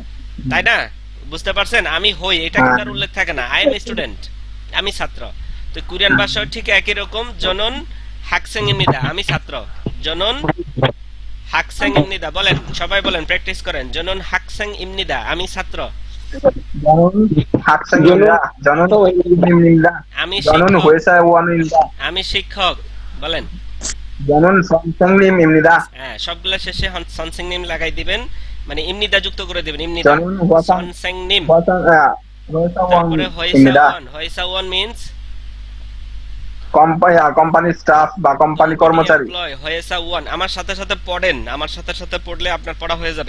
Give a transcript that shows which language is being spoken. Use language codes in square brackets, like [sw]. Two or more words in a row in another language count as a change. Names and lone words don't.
[bn] তাই না? বুঝতে পারছেন? আমি হই এটা হ্যাঁ। কিন্তু আর উল্লেখ থাকে না, [en] I am student, [bn] আমি ছাত্র। তো কোরিয়ান ভাষাও ঠিক একই রকম, [ko] 저는 학생입니다 [bn] আমি ছাত্র, [ko] 저는 학생입니다. [bn] বলেন সবাই, বলেন, প্র্যাকটিস করেন। [ko] 저는 학생입니다 [bn] আমি ছাত্র। [ko] 저는 학생입니다. 저는 학생입니다. [bn] আমি [ko] 저는 [bn] শিক্ষক। [ko] 회사원입니다. [bn] আমি শিক্ষক। বলেন। [ko] 저는 선생님입니다. [bn] হ্যাঁ, সবগুলা শেষে সনসেং নিম লাগাই দিবেন, মানে ইমনিদা যুক্ত করে দিবেন। ইমনিদা [ko] 저는 선생님. তারপরে 회사원입니다. [bn] হয়সাওয়ান মিন্স কোম্পানি স্টাফ বা কোম্পানি কর্মচারী। এমপ্লয়। হয়সাওয়ান আমার সাথে সাথে পড়েন, আমার সাথে সাথে পড়লে আপনার পড়া হয়ে যাবে।